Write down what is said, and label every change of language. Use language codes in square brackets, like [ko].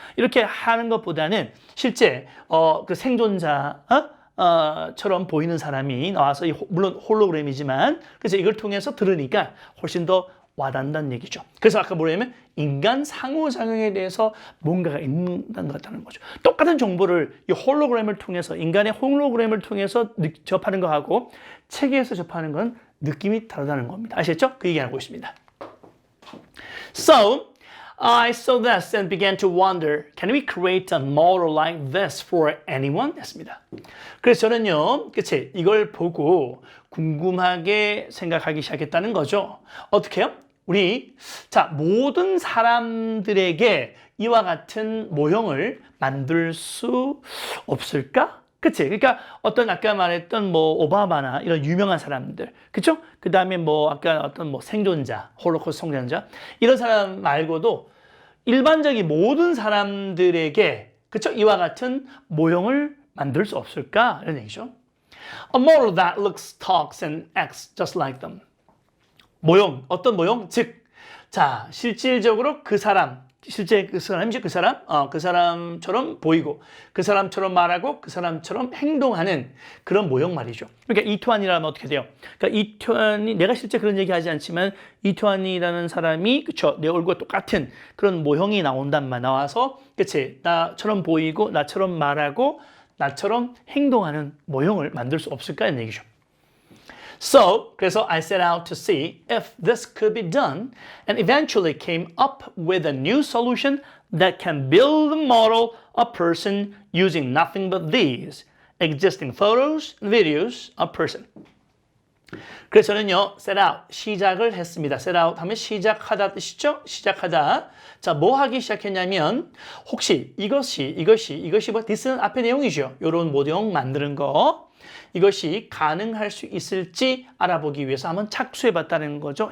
[ko] 이렇게 하는 것보다는 실제 그 생존자 처럼 보이는 사람이 나와서 물론 홀로그램이지만 그래서 이걸 통해서 들으니까 훨씬 더 와닿는다는 얘기죠. 그래서 아까 뭐냐면 인간 상호작용에 대해서 뭔가가 있는 것 같다는 거죠. 똑같은 정보를 이 홀로그램을 통해서 인간의 홀로그램을 통해서 접하는 거하고 책에서 접하는 건 느낌이 다르다는 겁니다. 아시겠죠? 그 얘기하고 있습니다. [en] So, I saw this and began to wonder, can we create a model like this for anyone? [ko] 했습니다. 그래서 저는요, 그치, 이걸 보고 궁금하게 생각하기 시작했다는 거죠. 어떻게 해요? 모든 사람들에게 이와 같은 모형을 만들 수 없을까? 그치? 그러니까 아까 말했던 오바마나 이런 유명한 사람들, 그쵸? 그 다음에 아까 생존자, 홀로코스트 생존자, 이런 사람 말고도 일반적인 모든 사람들에게, 그쵸? 이와 같은 모형을 만들 수 없을까? 이런 얘기죠. [en] A model that looks, talks, and acts just like them. [ko] 모형, 어떤 모형? 즉, 자, 실질적으로 그 사람, 실제 그 사람이죠. 그 사람처럼 보이고, 그 사람처럼 말하고, 그 사람처럼 행동하는 그런 모형 말이죠. 그러니까 이투안이라면 어떻게 돼요? 그러니까 이투안이, 내가 실제 그런 얘기 하지 않지만, 이투안이라는 사람이, 그쵸, 내 얼굴과 똑같은 그런 모형이 나와서, 그치, 나처럼 보이고, 나처럼 말하고, 나처럼 행동하는 모형을 만들 수 없을까? 이런 얘기죠. [en] So, [ko] 그래서 [en] I set out to see if this could be done and eventually came up with a new solution that can build a model of person using nothing but these existing photos and videos of person. [ko] 그래서 저는요, set out, 시작을 했습니다. set out 하면 시작하다 뜻이죠? 시작하다. 자, 뭐 하기 시작했냐면, 혹시 이것이 뭐, this는 앞에 내용이죠. 요런 모형 만드는 거. 이것이 가능할 수 있을지 알아보기 위해서 한번 착수해봤다는 거죠.